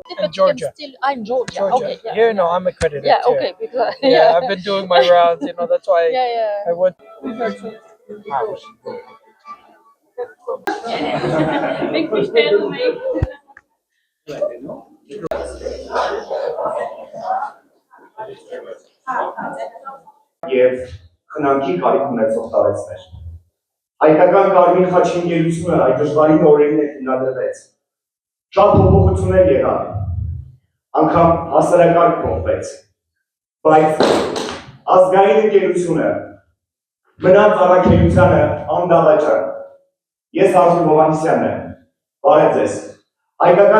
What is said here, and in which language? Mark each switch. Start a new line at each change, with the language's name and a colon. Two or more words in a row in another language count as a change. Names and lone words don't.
English: Georgia. I'm Georgia. Georgia. Okay, yeah. Here, no, I'm accredited. Yeah, too. okay, because Yeah, I've been doing my rounds. That's why yeah. I went. Big fish tail make.
Armenian: Եվ խնամքի կարիք ունեցող տարեցներ։ Հայկական Կարմիր խաչի ընկերությունը այդ դժվարին օրերին հիմնադրվեց։ Շատ փոփոխություններ եղան, անգամ հասարակարգ փոխվեց, բայց ազգային ընկերությունը մնաց առաքելությանը անդաղաճան։ Ես Արթուր Հովհաննիսյանն եմ, բարև ձեզ։ Հայկական